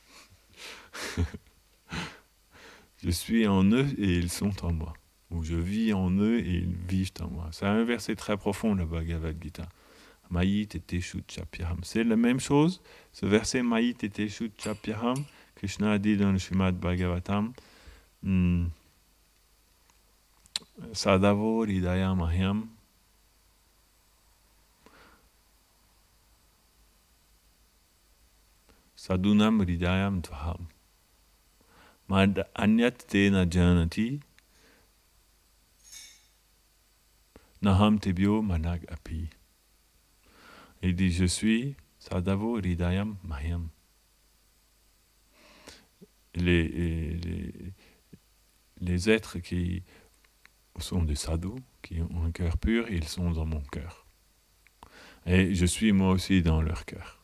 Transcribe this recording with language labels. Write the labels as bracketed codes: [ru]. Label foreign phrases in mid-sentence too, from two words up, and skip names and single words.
[fr] Je suis en eux et ils sont en moi. Ou je vis en eux et ils vivent en moi. C'est un verset très profond, le Bhagavad Gita. [sa] मयि तेतेषु चाप्यहम्. [fr] C'est la même chose. Ce verset [sa] मयि तेतेषु चाप्यहम्, [fr] Krishna a dit dans le Srimad Bhagavatam, [sa] साधवो हृदयं मह्यं साधूनां हृदयं त्वहं मद् अन्यत् ते न जानन्ति नाहं तेभ्यो मनाग् अपि. [fr] Il dit, je suis [sa] साधवो हृदयं मह्यम्. [fr] Les êtres qui sont des sadhus, qui ont un cœur pur, ils sont dans mon cœur. Et je suis moi aussi dans leur cœur.